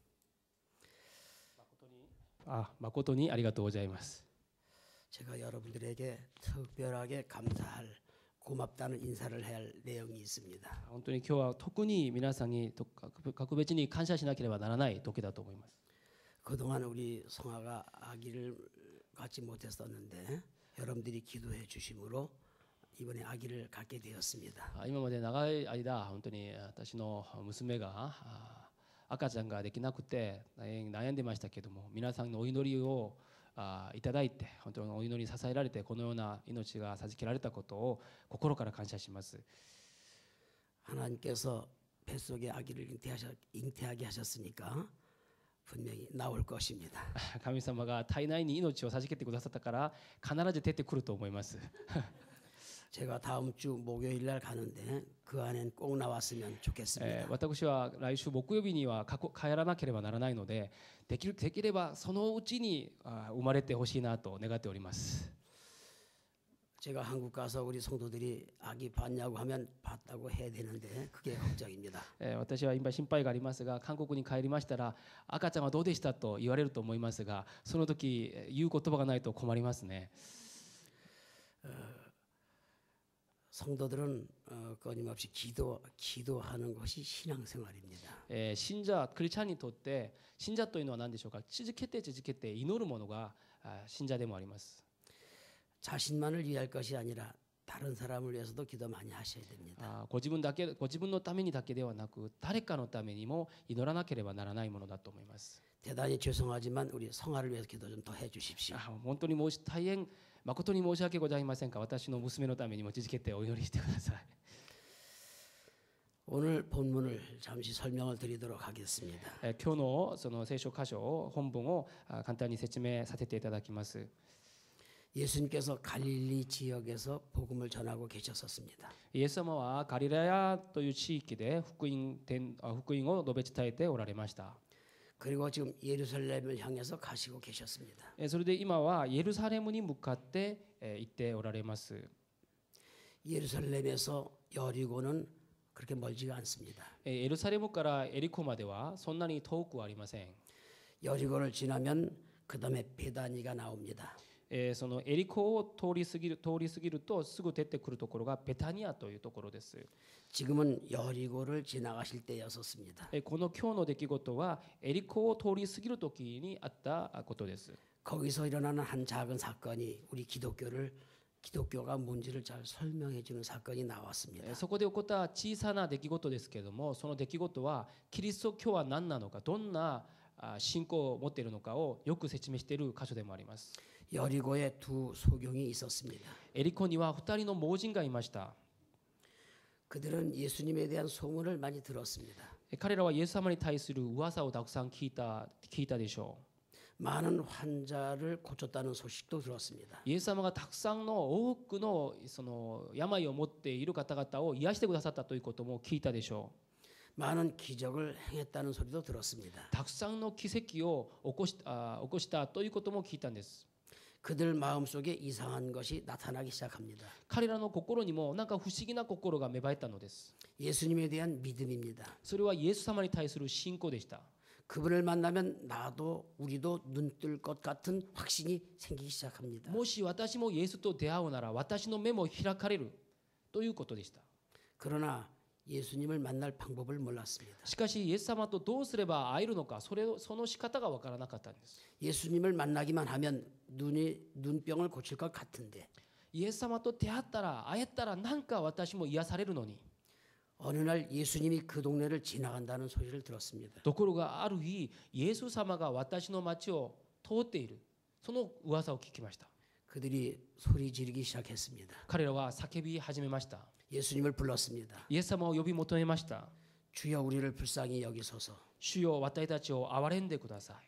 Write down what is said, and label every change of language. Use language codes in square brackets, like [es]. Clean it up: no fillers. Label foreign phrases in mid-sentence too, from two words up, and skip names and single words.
[ja] 誠にありがとうございます。 [ko] 제가 여러분들에게 특별하게 감사할 고맙다는 인사를 할 내용이 있습니다. [ja] 本当に今日は特に皆さんに格別に感謝しなければならない時だと思います。 [ko] 그동안 우리 성아가 아기를 갖지 못했었는데 여러분들이 기도해 주심으로 이번에 아기를 갖게 되었습니다. [ja] 今まで長い間本当に私の娘が赤ちゃんができなくて悩んでましたけども、皆さんのお祈りをいただいて、本当にお祈りに支えられてこのような命が授けられたことを心から感謝します。 [ko] 하나님께서 뱃속에 아기를 잉태하게 하셨으니까 분명히 나올 것입니다. [ja] 神様が体内に命を授けてくださったから必ず出てくると思います。 [ko] 제가 다음 주 목요일 날 가는데 그 안엔 꼭 나왔으면 좋겠습니다. [ja] 私は来週木曜日には帰らなければならないので、できればそのうちに生まれてほしいなと願っております。 [ko] 제가 한국 가서 우리 성도들이 아기 봤냐고 하면 봤다고 해야 되는데 그게 걱정입니다. [ja] 私は今心配がありますが、韓国に帰りましたら赤ちゃんはどうでしたと言われると思いますが、その時言う言葉がないと困りますね。 [ko] 성도들은 끊임없이 기도하는 것이 신앙생활입니다. [ja] 信者クリスチャンにとって信者というのは何でしょうか。続けて祈るものが信者でもあります。 [ko] 자신만을 위할 것이 아니라 다른 사람을 위해서도 기도 많이 하셔야 됩니다. [ja] ご自分のためにだけではなく、誰かのためにも祈らなければならないものだと思います。 [ko] 대단히 죄송하지만 우리 성아를 위해서 기도 좀 더 해주십시오. [ja] 本当に大変誠に申し訳ございませんが、私の娘のためにも続けてお祈りしてください。 [ko] 오늘 본문을 잠시 설명을 드리도록 하겠습니다. [ja] 今日のその聖書箇所本文を簡単に説明させていただきます。 [ko] 예수님께서 갈릴리 지역에서 복음을 전하고 계셨었습니다. [ja] イエス様はガリラヤという地域で福音を述べ伝えておられました。 [ko] 그리고 지금 예루살렘을 향해서 가시고 계셨습니다. [ja] それで今はエルサレムに向かって行っておられます。 [ko] 예루살렘에서 여리고는 그렇게 멀지가 않습니다. [ja] エルサレムからエリコまではそんなに遠くはありません。 [ko] 여리고를 지나면 그 다음에 베다니가 나옵니다. [ja] そのエリコを通り過ぎるとすぐ出てくるところがベタニアというところです。 [ko] 지금은 여리고를 지나가실 때였었습니다. [ja] この今日の出来事はエリコを通り過ぎる時にあったことです。 [ko] 거기서 일어나는 한 작은 사건이 우리 기독교가 뭔지를 잘 설명해 주는 사건이 나왔습니다. [ja] そこで起こった小さな出来事ですけれども、その出来事はキリスト教は何なのか、どんな信仰を持っているのかをよく説明している箇所でもあります。 [ko] 여리고에 두 소경이 있었습니다. [ja] エリコには2人の盲人がいました。 [ko] 그들은 예수님에 대한 소문을 많이 들었습니다. [ja] 彼らはイエス様に対する噂をたくさん聞いたでしょう。 [ko] 많은 환자를 고쳤다는 소식도 들었습니다. [ja] イエス様がたくさんの多くのその病を持っている方々を癒してくださったということも聞いたでしょう。 [ko] 많은 기적을 행했다는 소리도 들었습니다. [ja] たくさんの奇跡を起こしたということも聞いたんです。 [ko] 그들 마음속에 이상한 것이 나타나기 시작합니다. [ja] 彼らの心にもなんか不思議な心が芽生えたのです。 [ko] 예수님에 대한 믿음입니다. [ja] それはイエス様に対する信仰でした。 [ko] 그분을 만나면 우리도 눈 뜰 것 같은 확신이 생기기 시작합니다. [ja] もし私もイエスと出会うなら私の目も開かれるということでした。 [ko] 그러나 예수님을 만날 방법을 몰랐습니다. [ja] しかしイエス様とどうすれば会えるのか、その仕方がわからなかったんです。 [ko] 예수님을 만나기만 하면 눈병을 고칠 것 같은데 [ja] イエス様と出会ったら会えたらなんか私も癒されるのに。 [ko] 어느 날 예수님이 그 동네를 지나간다는 소리를 들었습니다. [ja] ところがある日イエス様が私の町を通っている、その噂を聞きました。 [ko] 그들이 소리 지르기 시작했습니다. [ja] 彼らは叫び始めました。 [ko] 예수님을 불렀습니다. [ja] イエス様を呼び求めました。 [ko] 주여 우리를 불쌍히 여기소서. [ja] 主よ私たちを憐れんでください。